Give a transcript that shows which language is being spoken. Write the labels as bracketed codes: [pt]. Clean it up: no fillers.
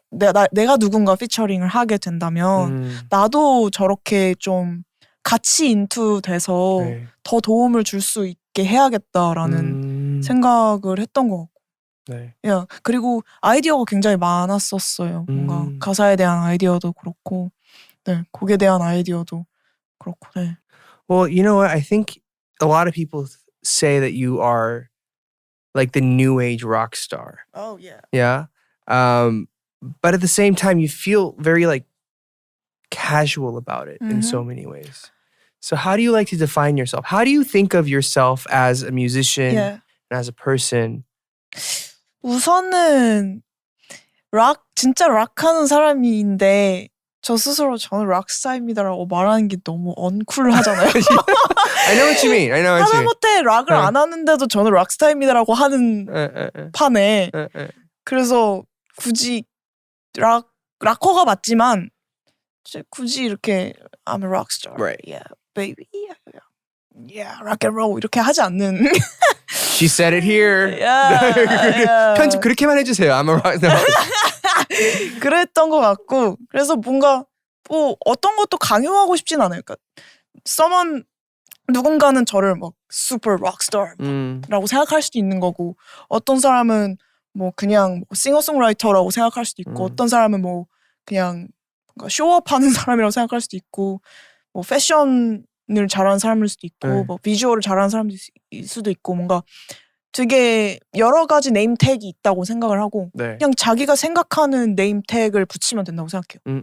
[ko] 내가 누군가 피처링을 하게 된다면 나도 저렇게 좀 같이 인투돼서 네. 더 도움을 줄 수 있게 해야겠다라는 생각을 했던 것 같고. 네. 야, 그리고 아이디어가 굉장히 많았었어요. 뭔가 가사에 대한 아이디어도 그렇고, 네, 곡에 대한 아이디어도 그렇고, 네. [en] Well, you know what? I think a lot of people say that you are like the new age rock star. Oh yeah. Yeah. But at the same time, you feel very like casual about it in so many ways. So how do you like to define yourself? How do you think of yourself as a musician Yeah. and as a person? [ko] 우선은 진짜 락하는 사람인데 저 스스로 저는 락스타입니다라고 말하는 게 너무 언쿨하잖아요. [en] I know what you mean. I know what you mean. [ko] 하다못해 락을 안 하는데도 저는 락스타입니다라고 하는 판에 그래서 굳이 락커가 맞지만 굳이 이렇게 [en] I'm a rock star. Right. Yeah, baby. Yeah, rock and roll [ko] 이렇게 하지 않는. [en] She said it here. Yeah. [ko] 편집 그렇게만 해주세요. [en] I'm a rock star. [ko] 그랬던 것 같고 그래서 뭔가 뭐 어떤 것도 강요하고 싶진 않아요. 그러니까 누군가는 저를 막 super rockstar라고 생각할 수도 있는 거고 어떤 사람은 뭐 그냥 싱어송라이터라고 생각할 수도 있고 어떤 사람은 뭐 그냥 쇼업하는 사람이라고 생각할 수도 있고 뭐 패션을 잘하는 사람일 수도 있고 뭐 비주얼을 잘하는 사람일 수도 있고 뭔가 되게 여러 가지 네임택이 있다고 생각을 하고 그냥 자기가 생각하는 네임택을 붙이면 된다고 생각해요.